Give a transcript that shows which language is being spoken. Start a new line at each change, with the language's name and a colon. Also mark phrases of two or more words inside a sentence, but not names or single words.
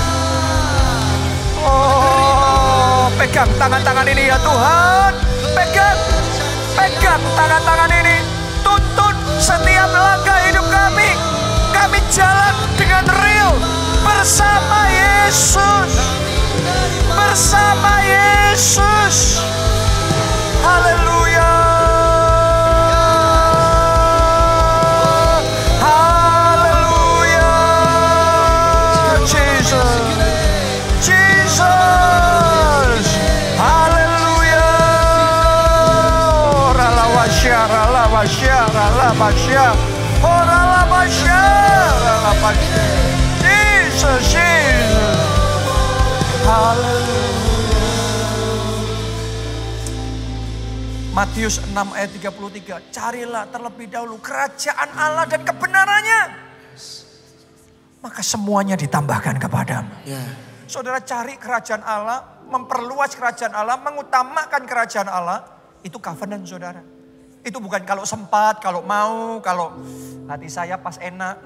Indonesian: Oh, pegang tangan-tangan ini ya Tuhan. Pegang tangan-tangan ini. Tuntun setiap langkah hidup kami. Kami jalan dengan real bersama Yesus. Bersama Yesus. Haleluya. Haleluya. Jesus. Jesus. Haleluya. Ralawasya, ralawasya, ralawasya. Oh, ralawasya, ralawasya. Jesus, Jesus. Haleluya. Matius 6 ayat 33. Carilah terlebih dahulu kerajaan Allah dan kebenarannya. Maka semuanya ditambahkan kepadamu. Saudara cari kerajaan Allah, memperluas kerajaan Allah, mengutamakan kerajaan Allah. Itu covenant saudara. Itu bukan kalau sempat, kalau mau, kalau hati saya pas enak.